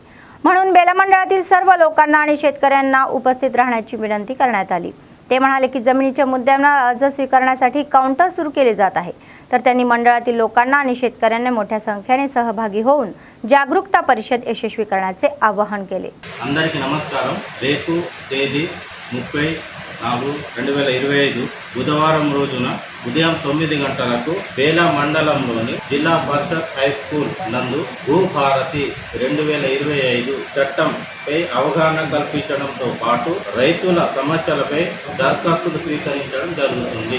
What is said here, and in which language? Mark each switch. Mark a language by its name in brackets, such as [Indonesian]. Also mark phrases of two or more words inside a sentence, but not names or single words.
[Marathi] म्हणून बेला मंडळातील सर्व लोकांना आणि शेतकऱ्यांना उपस्थित राहण्याची विनंती करण्यात आली। ते म्हणाले की जमिनीच्या मुद्द्यांना अर्ज स्वीकारण्यासाठी काउंटर सुरू केले जात आहे, तर त्यांनी मंडळातील लोकांना आणि शेतकऱ्यांना मोठ्या संख्येने सहभागी होऊन जागरूकता परिषद यशस्वी करण्याचे आवाहन केले। [Telugu] అందరికీ నమస్కారం। రేపు తేదీ 30/4/2025 బుధవారం రోజున ఉదయం 9 గంటలకు బేలా మండలంలోని జిల్లా పరిషత్ హై స్కూల్ నందు భూభారతి 2025 చట్టంపై అవగాహన కల్పించడంతో పాటు రైతుల సమస్యలపై దరఖాస్తులు స్వీకరించడం జరుగుతుంది।